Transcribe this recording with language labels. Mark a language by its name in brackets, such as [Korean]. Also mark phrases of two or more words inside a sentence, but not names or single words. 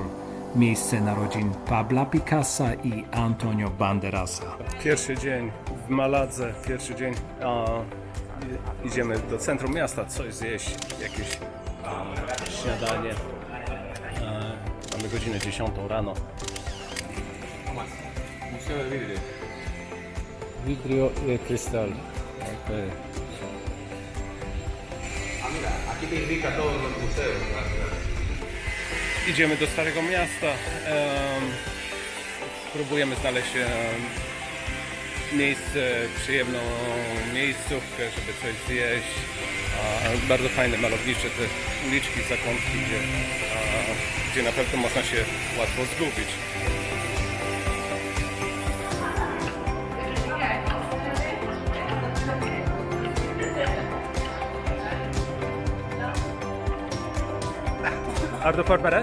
[Polish] Miejsce narodzin Pabla Picassa i Antonio Banderasa. Pierwszy dzień w Maladze, pierwszy dzień. Idziemy do centrum miasta, coś zjeść, jakieś śniadanie. Mamy godzinę 10 rano. [Spanish] Vidrio y cristal. Okay. Aquí te indica todos los museos. [Polish] Idziemy do Starego Miasta. Próbujemy znaleźć miejsce, przyjemną miejscówkę, żeby coś zjeść. Bardzo fajne, malownicze te uliczki, zakątki, gdzie na pewno można się łatwo zgubić. [Swedish] Är du förberedd?